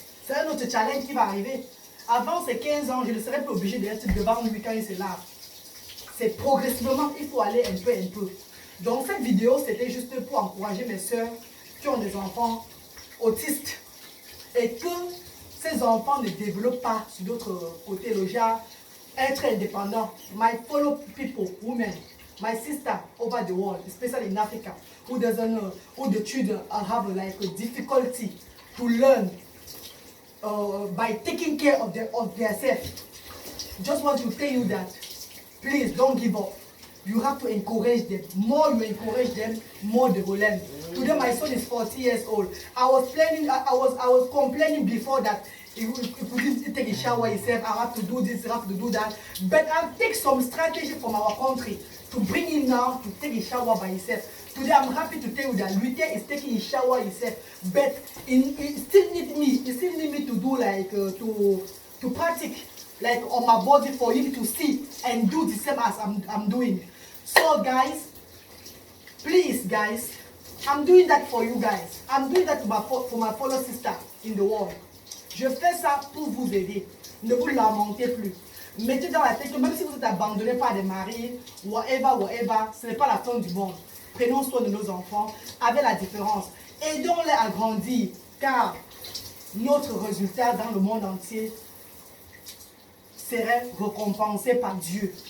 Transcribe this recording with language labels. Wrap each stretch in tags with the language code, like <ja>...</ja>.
<fr>C'est un autre challenge qui va arriver. Avant ses 15 ans, je ne serai plus obligée d'être devant lui quand il se lave. C'est progressivement, il faut aller un peu. Donc cette vidéo, c'était juste pour encourager mes soeurs qui ont des enfants autistes. Et que ces enfants ne développent pas sur d'autres côtés, le genre, être indépendant.</fr> <en>My fellow people, women, my sister over the world, especially in Africa, who the children have like a difficulty to learn by taking care of themselves. Just want to tell you that, please don't give up. You have to encourage them. More you encourage them, more they will learn. Today my son is 40 years old. I was complaining before that he couldn't take a shower himself. I have to do this, I have to do that. But I'll take some strategy from our country to bring him now to take a shower by himself. Today I'm happy to tell you that Luther is taking a shower himself. But he still need me. He still need me to do like to practice like on my body for him to see and do the same as I'm doing. So guys, please guys, I'm doing that for you guys. I'm doing that for my fellow sister in the world.</en> <fr>Je fais ça pour vous aider. Ne vous lamentez plus. Mettez dans la tête que même si vous êtes abandonné par des maris, whatever, ce n'est pas la fin du monde. Prenons soin de nos enfants avec la différence. Aidons-les à grandir, car notre résultat dans le monde entier serait récompensé par Dieu.</fr>